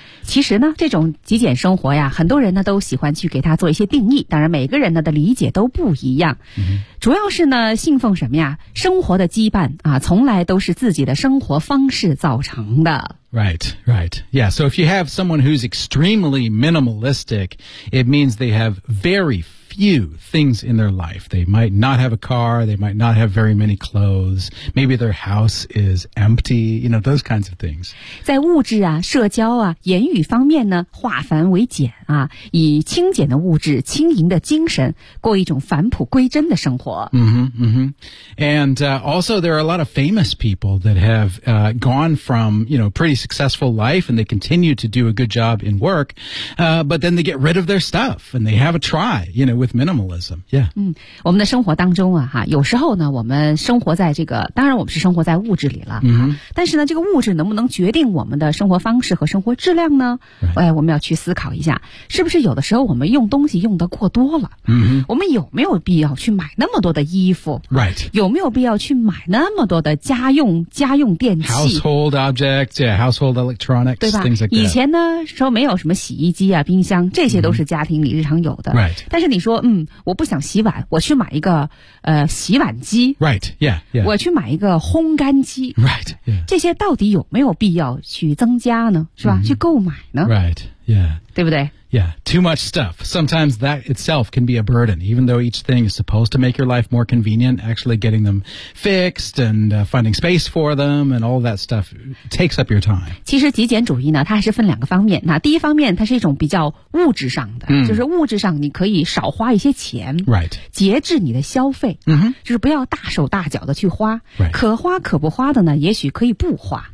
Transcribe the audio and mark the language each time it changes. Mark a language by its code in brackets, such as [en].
[zh] 其实呢，这种极简生活呀，很多人呢都喜欢去给它做一些定义，当然每个人呢的理解都不一样。主要是呢信奉什么呀，生活的羁绊啊，从来都是自己的生活方式造成的。 [en] Right, right. Yeah, so if you have someone who's extremely minimalistic, it means they have very few things in their life. They might not have a car, they might not have very many clothes, maybe their house is empty, you know, those kinds of things. [zh] 在物质啊、社交啊、言语方面呢，化繁为简啊，以轻简的物质、轻盈的精神，过一种返璞归真的生活。 [en] And also, there are a lot of famous people that have gone from, you know, pretty successful life, and they continue to do a good job in work, but then they get rid of their stuff, and they have a try, you know, with minimalism. Yeah. [zh] 我们的生活当中啊，哈，有时候呢，我们生活在这个，当然我们是生活在物质里了，但是呢，这个物质能不能决定我们的生活方式和生活质量呢？ [en] Right. [zh] 我们要去思考一下，是不是有的时候我们用东西用得过多了？我们有没有必要去买那么多的衣服？ [en] Right. [zh] 有没有必要去买那么多的家用电器？ [en] Household objects, yeah, household electronics, [zh] 对吧？ [en] Things like that. [zh] 以前呢，说没有什么洗衣机啊、冰箱，这些都是家庭里日常有的。 [en] Right. [zh] 但是你说，我不想洗碗，我去买一个洗碗机。 [en] Right. Yeah. Yeah. [zh] 我去买一个烘干机。 [en] Right. Yeah. [zh] 这些到底有没有必要去增加呢？是吧？ Mm-hmm. 去购买呢？ [en] Right. Yeah. [zh] 对不对？ [en] Yeah, too much stuff. Sometimes that itself can be a burden, even though each thing is supposed to make your life more convenient, actually getting them fixed and finding space for them and all that stuff takes up your time. [zh] 其实极简主义呢，它还是分两个方面。那第一方面，它是一种比较物质上的，就是物质上你可以少花一些钱， [en] right. [zh] 节制你的消费，就是不要大手大脚的去花， [en] right. [zh] 可花可不花的呢，也许可以不花。